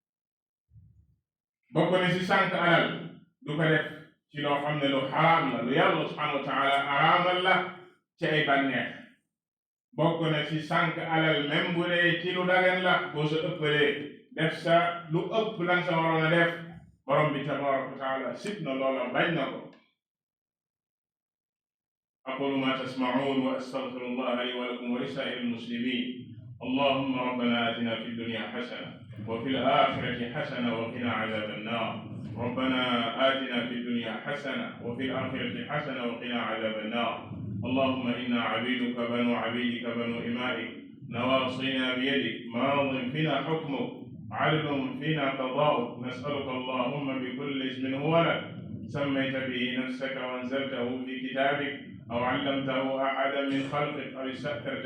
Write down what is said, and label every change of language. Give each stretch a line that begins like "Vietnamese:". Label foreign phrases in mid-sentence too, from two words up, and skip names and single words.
Wolof: bokk ne si sànq alal du ko def ci loo xam ne lu xaraam la lu yàlla
Arabic: سبحانه وتعالى
Wolof: araamal la ci ay bànneex bokk na si sànq alal même bu dee ci lu dagan la boo sa ëppalee def sa lu ëpp lan sa waroon a def borom bi
Arabic: تبارك وتعالى
Wolof: sib na loola bañ na ko
Arabic: أقول ما تسمعون وأستغفر الله لي ولكم ولسائر المسلمين اللهم ربنا آتنا في الدنيا حسنة وفي الآخرة حسنة وقنا عذاب النار ربنا آتنا في الدنيا حسنة وفي الآخرة حسنة وقنا عذاب النار اللهم إنا عبيدك بنو عبيدك بنو إمائك نواصينا بيدك ماض فينا حكمك عدل فينا قضاؤك نسألك اللهم بكل اسم هو لك سميت به نفسك وأنزلته في كتابك أو علمته أحدا من خلقك أو استأثرت